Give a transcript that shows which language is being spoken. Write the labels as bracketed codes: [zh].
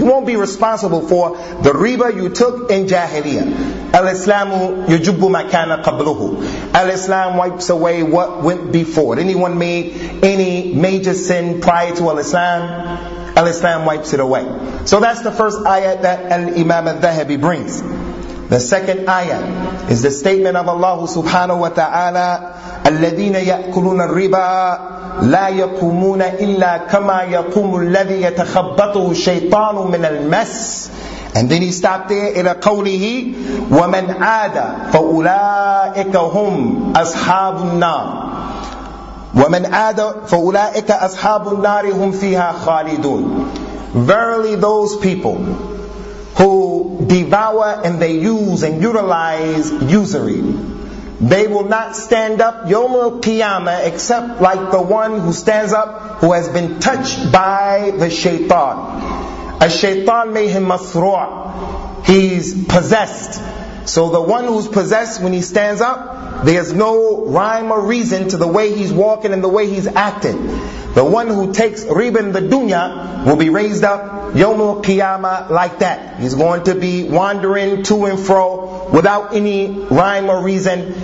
[en] You won't be responsible for the riba you took in Jahiliyyah. [ar] Al-Islamu yujubbu ma kana qabluhu. [en] Al-Islam wipes away what went before. Anyone made any major sin prior to Al-Islam? Al-Islam wipes it away. So that's the first ayat that Al-Imam al-Dhahabi brings. The second ayat is the statement of Allah subhanahu wa ta'ala, [ar] الَّذِينَ يَأْكُلُونَ الرِّبَا لَا يَقُومُونَ إِلَّا كَمَا يَقُومُ الَّذِي يَتَخَبَّطُهُ الشَّيْطَانُ مِنَ الْمَسِ. [en] And then he stopped there [ar] إلى قوله وَمَنْ عَادَ فَأُولَٰئِكَ هُمْ أَصْحَابُ النَّارِ وَمَنْ عَادَ فَأُولَٰئِكَ أَصْحَابُ النَّارِ هُمْ فِيهَا خَالِدُونَ. [en] Verily those people who devour and they use and utilize usury, they will not stand up [ar] يوم القيامة [en] except like the one who stands up who has been touched by the shaitan. [ar] الشيطان ميه مسروع, [en] he's possessed. So the one who's possessed, when he stands up, there's no rhyme or reason to the way he's walking and the way he's acting. The one who takes riba in the dunya will be raised up [ar] يوم القيامة [en] like that. He's going to be wandering to and fro without any rhyme or reason.